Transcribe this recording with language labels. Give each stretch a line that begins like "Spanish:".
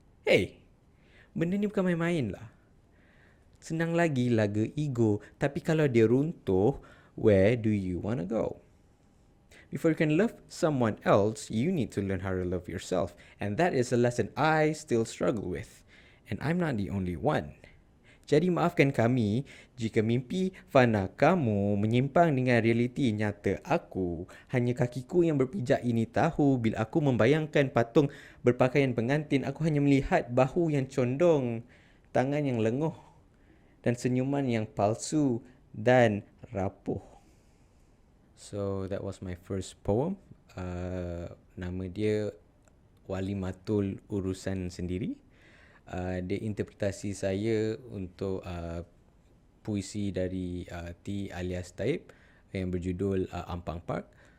Malay: Hey, benda ni bukan main-main lah. Senang lagi laga ego, tapi kalau dia runtuh,
English: where do you want to go? Before you can love someone else, you need to learn how to love yourself. And that is a lesson I still struggle with. And I'm not the only one.
Malay: Jadi maafkan kami jika mimpi fana kamu menyimpang dengan realiti nyata aku. Hanya kakiku yang berpijak ini tahu. Bila aku membayangkan patung berpakaian pengantin, aku hanya melihat bahu yang condong, tangan yang lenguh, dan senyuman yang palsu dan rapuh.
English: So that was my first poem.
Malay: Nama dia Walimatul Urusan Sendiri. Dia interpretasi saya untuk puisi dari T alias Taib yang berjudul Ampang Park.